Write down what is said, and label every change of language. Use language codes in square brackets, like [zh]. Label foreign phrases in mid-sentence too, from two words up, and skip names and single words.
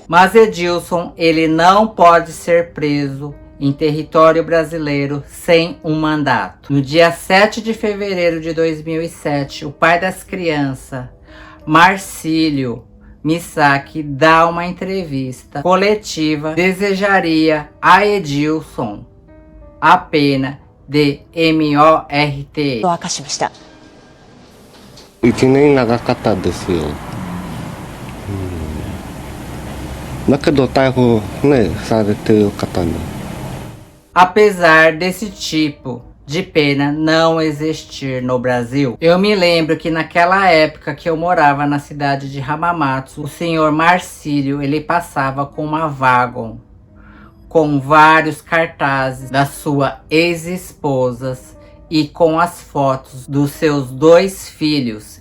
[pt] Mas Edilson, ele não pode ser preso em território brasileiro sem um mandato. No dia 7 de fevereiro de 2007, o pai das crianças, Marcílio Misaki, dá uma entrevista coletiva, desejaria a Edilson a pena de MORT. [ja] と明かしました。 1年長かったですよ。だけど逮捕ね、されてる方に。 [pt] Apesar desse tipo de pena não existir no Brasil, eu me lembro que naquela época que eu morava na cidade de Hamamatsu, o senhor Marcílio, ele passava com uma wagon com vários cartazes das suas ex-esposas e com as fotos dos seus 2 filhos.